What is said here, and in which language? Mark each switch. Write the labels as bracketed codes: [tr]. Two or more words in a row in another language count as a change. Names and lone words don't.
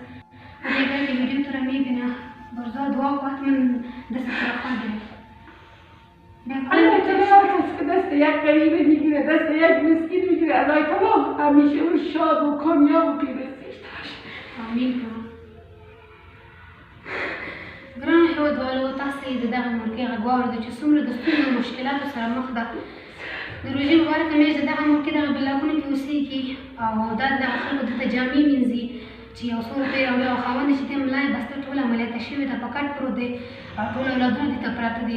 [fa] و دیگر که ویدیو تو رو میبینه برزا دعا و حتما دست تو رو خواهد گرفت. البته هر کس که دست یک غریبه میگیره، دست یک مسکین میگیره، الله تعالی همیشه او شاد و کامیاب و پیروزیش باشه. آمین کنم. [ps] ګرانو هېوادوالو، تاسې د دغه ملکې غږ واورېدو چې څومره د ستونزو او مشکلاتو سره مخ ده. د روژې مبارکه میاشت د دغه ملکې دغه بلاکونو کې اوسېږي او دا د دغه خلکو دلته جامې مینځي چې یو څو روپۍ راوړي او خاوند یې چې دی ملا یې بسته ټول عملیاته شوې ده، په کټ پروت دی او ټول اولادونه دلته پراته دي.